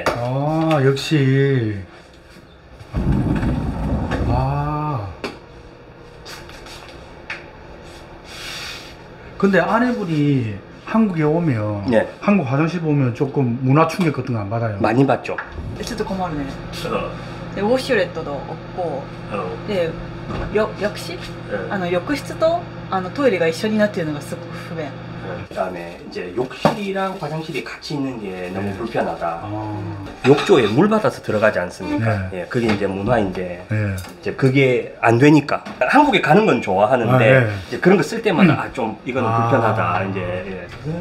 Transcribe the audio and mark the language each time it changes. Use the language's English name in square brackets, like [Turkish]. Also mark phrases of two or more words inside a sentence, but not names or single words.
[Korean] 역시. 근데 아내분이 한국에 오면 네. 한국 화장실 보면 조금 문화 충격 같은 거 안 받아요? 많이 봤죠. [Japanese] ちょっと困るね [Korean] 어, [Japanese] でウォシュレットと없고で浴室浴室とトイレが一緒になっているのがすごく不便 [Korean] 그다음에 이제 욕실이랑 화장실이 같이 있는 게 너무 네. 불편하다. 욕조에 물 받아서 들어가지 않습니까? 네. 예, 그게 이제 문화인데 네. 이제 그게 안 되니까 한국에 가는 건 좋아하는데 네. 이제 그런 거 쓸 때마다 좀 이거는 불편하다 이제 예.